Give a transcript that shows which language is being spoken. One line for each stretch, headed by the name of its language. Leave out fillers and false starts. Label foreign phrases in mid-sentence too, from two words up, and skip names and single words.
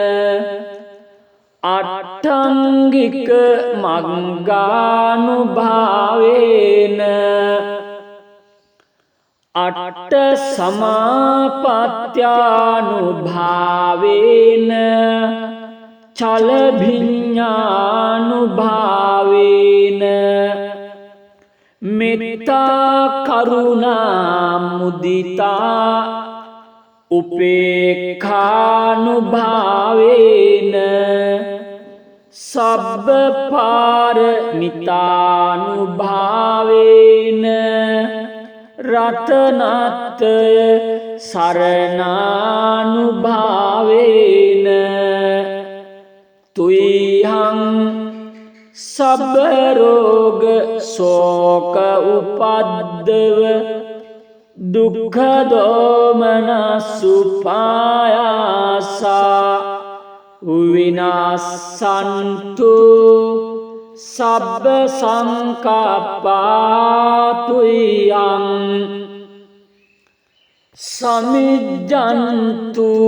Pali: අට්ඨංගික මග්ගානුභාවේන අට්ඨ සමාපත්ත්‍යානුභාවේන චලභිඤ්ඤානුභාවේන මෙත්තා කරුණා මුදිතා උපේක්ඛානුභාවේන සබ්බ පාරමිතානුභාවේන රතනත්ය සරණානුභාවේන තුයිහං සබ්බ රෝග ශෝක උපද්දව දුක්ඛ දෝමනසුපායාසා විනාසන්තු සබ්බ සංකප්පාතුයං සමිජ්ජන්තු